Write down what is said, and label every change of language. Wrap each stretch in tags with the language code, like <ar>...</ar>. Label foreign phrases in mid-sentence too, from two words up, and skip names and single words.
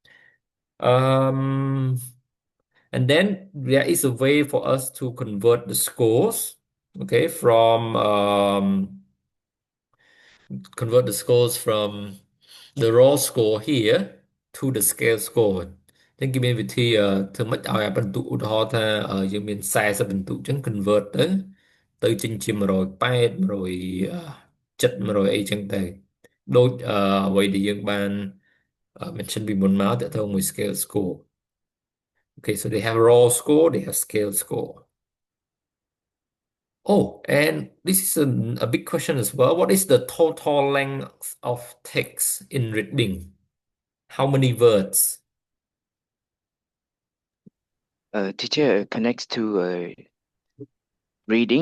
<en>And then there is a way for us to convert the scores, okay, from convert the scores from the raw score here to the scale score.</en> <km>ចឹងគេមានវិធីធ្វើម៉េចឲ្យបន្ទុកឧទាហរណ៍ថាយើងមាន40បន្ទុកចឹង convert ទៅចេញជា180 170 100អីចឹងទៅដូចអ្វីដែលយើងបាន mention ពីមុនមកតើទៅមួយ</km> <en>scale score. Okay, so they have raw score, they have scale score. Oh, and this is a big question as well. What is the total length of text in reading? How many words? Teacher connects to reading.</en>